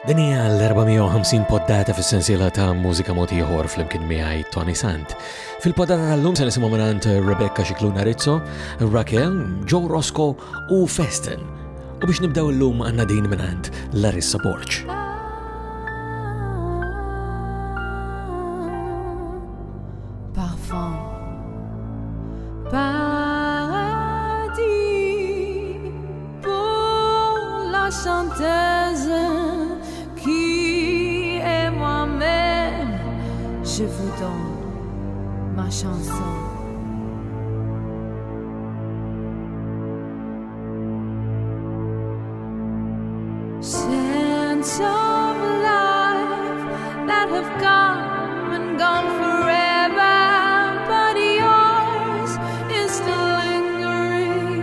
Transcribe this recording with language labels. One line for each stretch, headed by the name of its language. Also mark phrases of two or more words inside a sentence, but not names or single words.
Maltese: Din hija l-450 poddata fis-sensiela ta' mużika mod ieħor flimkien miegħi Toni Sant. Fil-poddata tal-lum se nisimgħu mingħand Rebecca Scicluna Rizzo, Raquel, Joe Roscoe u Festen. U biex nibdew illum għandna din mingħand Larissa Borch.
French: Parfum, paradis pour la chanteuse qui est moi-même. Je vous donne ma chanson.
English: Scents of life that have come and gone forever, but yours is still lingering.